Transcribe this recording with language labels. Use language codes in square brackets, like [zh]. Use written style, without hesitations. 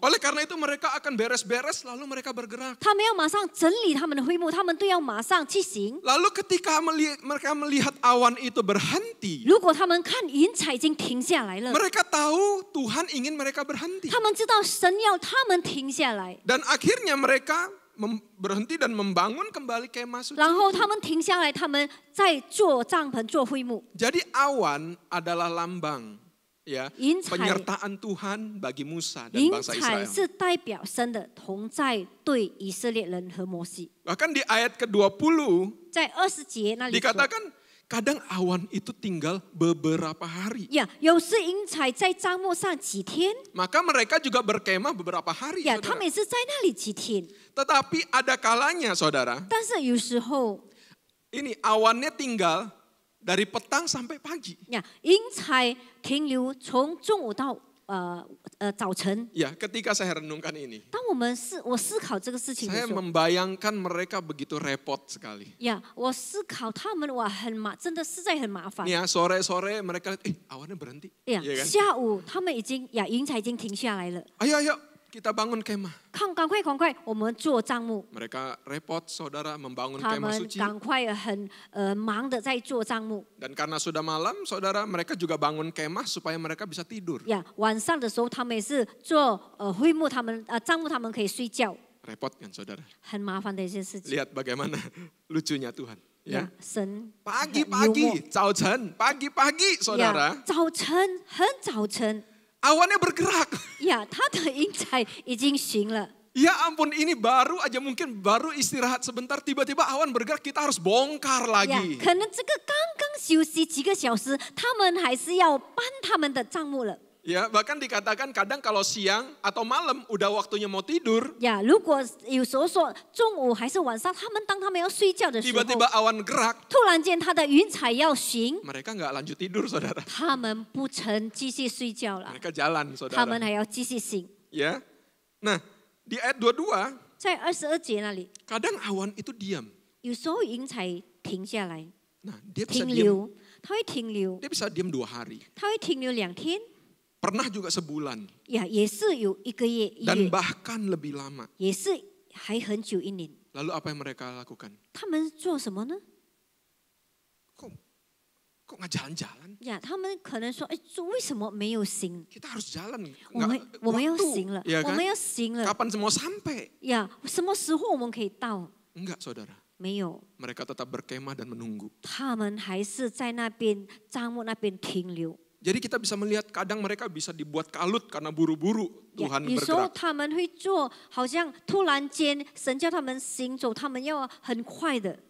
[id] Oleh karena itu mereka akan beres-beres lalu mereka bergerak. [zh] 他们要马上整理他们的会幕，他们都要马上去行。 [id] Lalu ketika mereka melihat awan itu berhenti, [zh] 如果他们看云彩已经停下来了， [id] mereka tahu Tuhan ingin mereka berhenti. [zh] 他们知道神要他们停下来， [id] Dan akhirnya mereka berhenti dan membangun kembali kemah suci. [zh] 然后他们停下来，他们再做帐篷、做会幕。 [id] Jadi awan adalah lambang ya [zh] 云彩， [id] penyertaan Tuhan bagi Musa dan [zh] 云 [id] bangsa [zh] 彩 [id] Israel. [zh] 是代表神的同在，对以色列人和摩西。 [id] Bahkan di ayat ke-20 [zh] 在20节那里说， [id] dikatakan kadang awan itu tinggal beberapa hari. [zh] 呀，有时云彩在帐幕上几天， [id] Maka mereka juga berkemah beberapa hari. [zh] 呀，他 [id] Saudara. [zh] 们也是在那里几天。 [id] Tetapi ada kalanya saudara, [zh] 但是有时候， [id] ini awannya tinggal dari petang sampai pagi. [zh] 呀，云彩停留从中午到早晨。 [id] Ya, ketika saya renungkan ini, [zh] 当我思考这个事情的 [id] saya [zh] 时候， [id] membayangkan mereka begitu repot sekali. [zh] 呀，我思考他们哇真的实在很麻烦。 [id] Nih ya, sore-sore mereka lihat, awannya berhenti. 呀 Iya kan? [zh] 下午他们已经云彩已经停下来了。 [id] Ayo, kita bangun kemah. [zh] 赶快，我们做帐幕。 [id] Mereka repot saudara membangun [zh] 他 [id] kemah [zh] 们 [id] suci. [zh] 赶快很忙的在做帐幕。 [id] Dan karena sudah malam saudara, mereka juga bangun kemah supaya mereka bisa tidur. [zh] 呀，晚上的时候他们也是做会幕，他们帐幕他们可以睡觉， [id] Repot kan saudara? [zh] 很麻烦的一件事情。 [id] Lihat bagaimana lucunya Tuhan. 呀 Ya. [zh] 神 [id] Pagi-pagi, [zh] 早晨, [id] pagi-pagi 呀 saudara, [zh] 早晨很早晨 [id] awannya bergerak. [zh] 呀，他的云彩已经行了。 [id] Ya ampun, ini baru aja mungkin baru istirahat sebentar, tiba-tiba awan bergerak, kita harus bongkar 呀 lagi. [zh] 可能这个刚刚休息几个小时，他们还是要搬他们的帐幕了。 [id] Ya, bahkan dikatakan kadang kalau siang atau malam udah waktunya mau tidur, [zh] 呀，如果有时候说中午还是晚上，当他们要睡觉的时候， [id] tiba-tiba awan gerak, [zh] 突然间他的云彩要行， [id] mereka nggak lanjut tidur saudara. [zh] 他们不曾继续睡觉了， [id] Mereka jalan [zh] 他们 [id] saudara. [zh] 还要继续醒。 [id] Ya, nah di ayat 22, [zh] 在22节那里， [id] kadang awan itu diam. [zh] 有时候云彩停下来， [id] Nah, dia bisa [zh] 停 [id] diam, [zh] 留，它会停留， [id] dia bisa diam 2 hari. [zh] 它会停留2天， [id] Pernah juga sebulan [zh] 呀，也是有1个月、1 [id] dan [zh] 月， [id] bahkan lebih lama. [zh] 也是还很久1年。 [id] Lalu apa yang mereka lakukan? [zh] 他们做什么呢？ [id] Kok nggak jalan-jalan? [zh] 呀，他们可能说，哎，为什么没有行？ [id] Kita harus jalan. [zh] 我们要 [id] Waktu, [zh] 行了 ya，我 [id] kan? [zh] 们要行了 [id] Kapan semua sampai? [zh] 呀！什么时候我们可以到？ [id] Enggak saudara. [zh] 没有， [id] Mereka tetap berkemah dan menunggu. [zh] 他们还是在那边帐幕那边停留。 [id] Jadi kita bisa melihat kadang mereka bisa dibuat kalut karena buru-buru 呀 Tuhan [zh] 有时候 [id] bergerak. [zh] 他们会做，好像突然间神叫他们行走，他们要很快的。